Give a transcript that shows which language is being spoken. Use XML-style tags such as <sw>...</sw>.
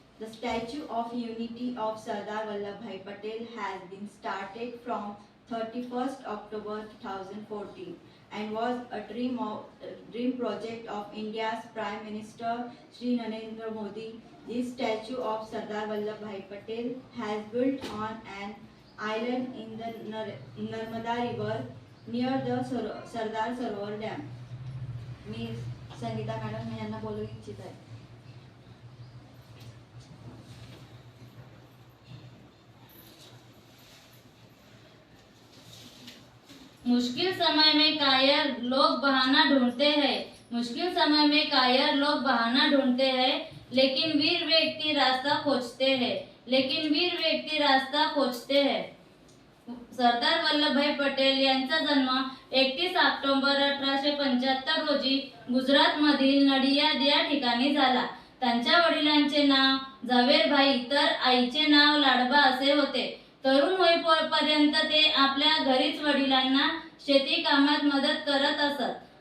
<en>The Statue of Unity of Sardar Vallabhbhai Patel has been started from 31st October 2014 and was a dream project of India's Prime Minister Shri Narendra Modi. This statue of Sardar Vallabhbhai Patel has built on an island in the Narmada River near the Sardar Sarovar Dam.</en> <mr>मी Sangeeta madam यांना बोलू इच्छित आहे.</mr> <hi>मुश्किल समय में कायर लोग बहाना ढूंढते हैं. मुश्किल समय में कायर लोग बहाना ढूंढते हैं, लेकिन वीर व्यक्ति रास्ता खोजते हैं. लेकिन वीर व्यक्ति रास्ता खोजते हैं.</hi> <mr>सरदार वल्लभभाई पटेल यांचा जन्म 31 ऑक्टोबर 1875 रोजी गुजरात मधील नडियाद या ठिकाणी झाला. त्यांच्या वडिलांचे नाव झावेरभाई तर आईचे नाव लाडबा असे होते. तरुण होईपर्यंत ते आपल्या घरीच वडिलांना शेती कामात मदत करत असत.</mr>